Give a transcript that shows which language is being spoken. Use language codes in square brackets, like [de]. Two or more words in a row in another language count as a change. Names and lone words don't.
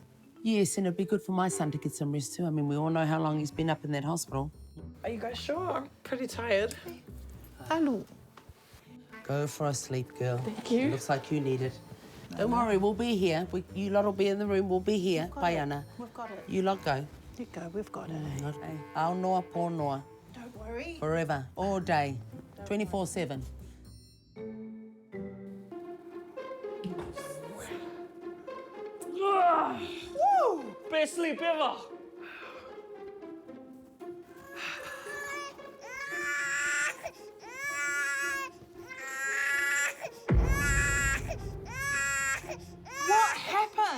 [en] Yes, and it'd be good for my son to get some rest too. I mean, we all know how long he's been up in that hospital. Are you guys sure? I'm pretty tired. Hello. Go for a sleep, girl. Thank you. It looks like you need it. Don't worry, we'll be here. You lot will be in the room. We'll be here. Baiana. We've got it. You lot go. You go, we've got it. Ao noa po noa. Don't worry. Forever, all day, 24/7. Woo! Best sleep ever. What happened?